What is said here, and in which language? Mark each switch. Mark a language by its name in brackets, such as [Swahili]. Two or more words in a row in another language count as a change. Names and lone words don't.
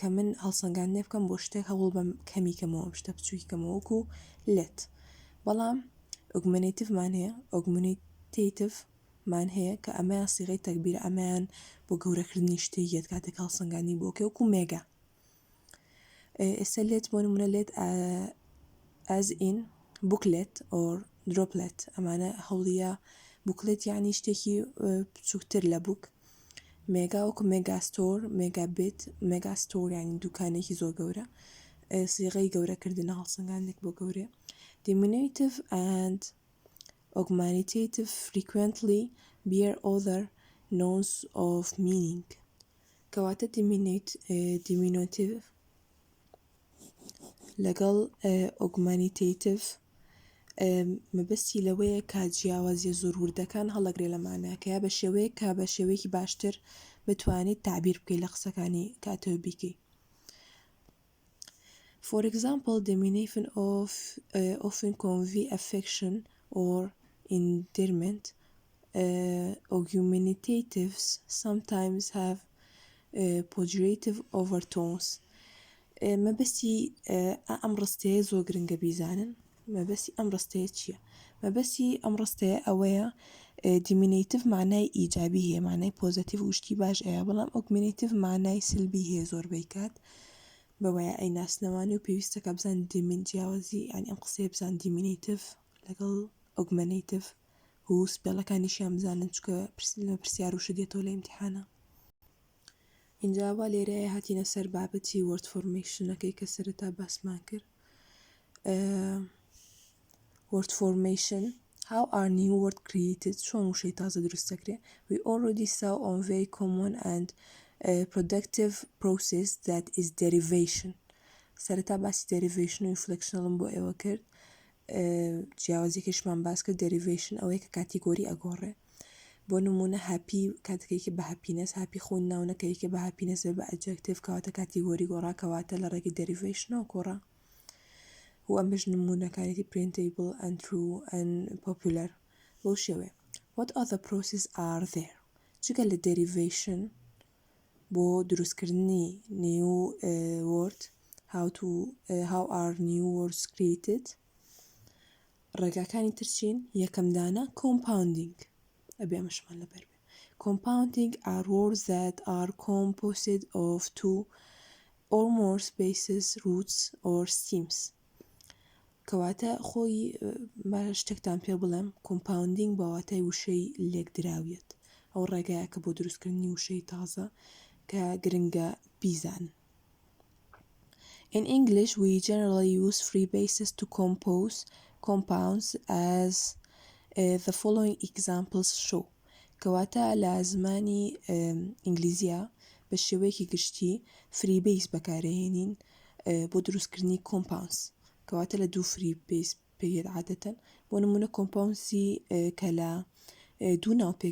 [Central Kurdish] من هەڵسەنگاندنێ بکەم بۆ شتێک هەوڵ بەم کەمی کەمەوە شتە بچووکی کەمەوە وەکو لێت بەڵام augmentative مان هەیە augmentative مان هەیە کە ئەمەیان سیغەی تەکبیرە ئەمەیان بۆ گەورەکردنی شتێک کاتێک هەڵسەنگاندنی بۆکە وەکو مێگا ئێستا لێت بۆ نمونە لێت [English] as in booklet or droplet [Central Kurdish] ئەمانە هەوڵیە booklet یعنی شتێکی بچووکتر لە بووک مێگا وەکو [English] megastore megabyte megastore [Central Kurdish] یعنی دوکانێکی زۆر گەورە سیغەی گەورەکردنە هەڵسەنگاندێک بۆ گەورێ [English] diminutive and augmentative frequently bear other notes of meaning [Central Kurdish] کەواتە diminutive لەگەڵ augmentative مەبەستی لەوەیە کە جیاوازیە زۆر وردەکان هەڵەگرێ لە ماناکە یا بە شێوەیە کە بە شێوەیەکی باشتر بتوانیت تعبیر بکەیت لە قسەکانی کاتەوە بیکەی [English] For example, diminution of often convey affection or endearment. Augmentatives sometimes have pejorative overtones. [Central Kurdish] مەبەستی ئەم ڕستەیە زۆر گرنگە بیزانن مەبەستی ئەم ڕستەیە چییە؟ مەبەستی ئەم ڕستەیە ئەوەیە diminutive معنای ئیجابی هەیە معنای پۆزیتیڤ وشتی باش ئەیە بەڵام augmentative معنای سلبی هەیە زۆربەی کات بەوەیە ئەی ناسنەوانی و پێویستەکە بزان جیاوازی ینی ئەم قسەیە بزان diminutive لەگەڵ augmentative و سپێڵەکانیشیان بزانن چکە لە پرسیار وشە دێتەوە لە ئیمتیحانە اینجا وا لێرەیە هاتینە سەر بابەتی word formationەکەی کە سەرەتا باسمان کرد [English] word formation how are new word created [Central Kurdish] چۆن وشەی تازە دروست دەکرێ [English] we already saw on very common and productive process that is derivation [Central Kurdish] سەرەتا باسی derivation و inflectionەڵم بۆ ئێوە کرد جیاوازیەکەشمان باس کرد [English] derivation [Central Kurdish] ئەوەیە کە کاتیگۆری ئەگۆڕێ بۆ نمونە هاپی کاتێکی بە هاپینەس هاپی خۆن ناونەکەیکە بە هاپینەس بە ئەجەکتیڤ کەواتە کاتیگۆری گۆڕا کەواتە لە ڕێگەی derivation گۆڕا و ئەم بەش نمونەکانێتی [English] printable and true and popular [Central Kurdish] بۆ شێوێ [English] what other processes are there [Central Kurdish] چگە لە derivation بۆ دروستکردنی [English] new word how are new words created [Central Kurdish] ڕێگاکانی ترچین یەکەم دانە compunding ئەبێ ئەمەشمان لەبەر بێ [English] compunding are words that are composed of two or more spaces roots or stems [Central Kurdish] کەواتە خۆی شتێکتان پێ بڵێم compunding بەواتای وشەی لێکدراویەت ئەو ڕێگایە کە بۆ دروستکردنی وشەی تازە کە گرنگە بیزان [English] In English, we generally use three bases to compose compounds as the following examples show. [Central Kurdish] کەواتە لە زمانی ئینگلیزیە بە شێوەیەکی گشتی [English] free base [Central Kurdish] بەکارهێنین بۆ دروستکردنی compounds کەواتە لە دوو [English] free base [Central Kurdish] پێوێت عادەتەن بۆ نمونە compoundسی کە لە دوو ناوپێک